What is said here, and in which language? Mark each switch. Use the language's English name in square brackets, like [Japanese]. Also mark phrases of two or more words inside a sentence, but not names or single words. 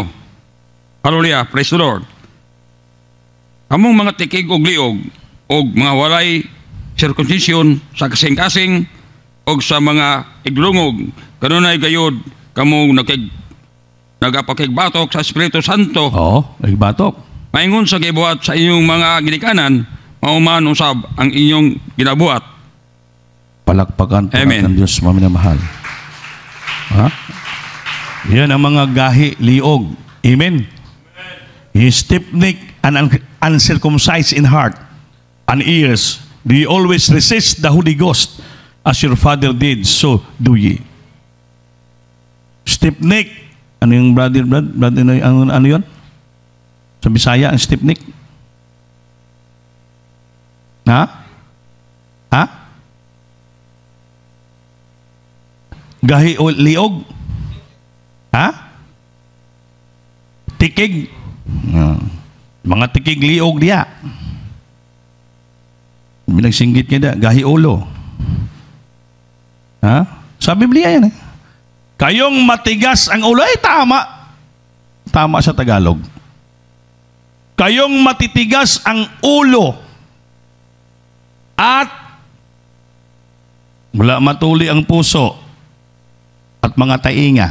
[English] Hallelujah, praise the Lord. [Cebuano] Among mga tikig og liog, og mga walay circumcision sa kasing-kasing, og sa mga iglungog, kanunay gayod, kamong nagapakigbatok sa Espiritu Santo. Oo, nagbatok. Maingon sa gibuhat sa inyong mga ginikanan, mauman usab ang inyong ginabuhat. [Filipino] Palakpakan po Amen. ng Diyos, maminamahal. Ha? Yan ang mga gahi, liog. Amen. [English] He stiff-necked and uncircumcised in heart and ears. Do you always resist the Holy Ghost as your father did, so do ye. Stiff-necked. [Filipino] Ano yung brother, ano yun? Sa Bisaya, ang stiff-necked? Ha? [Cebuano] Ha? Gahi o liog? Ha? Tikig? Mga tikig liog diya. Binagsinggit niya da, gahi ulo. Ha? [Filipino] Sa Biblia yan eh. Kayong matigas ang ulo. Ay, tama. Tama sa Tagalog. Kayong matitigas ang ulo at wala matuli ang puso at mga tainga.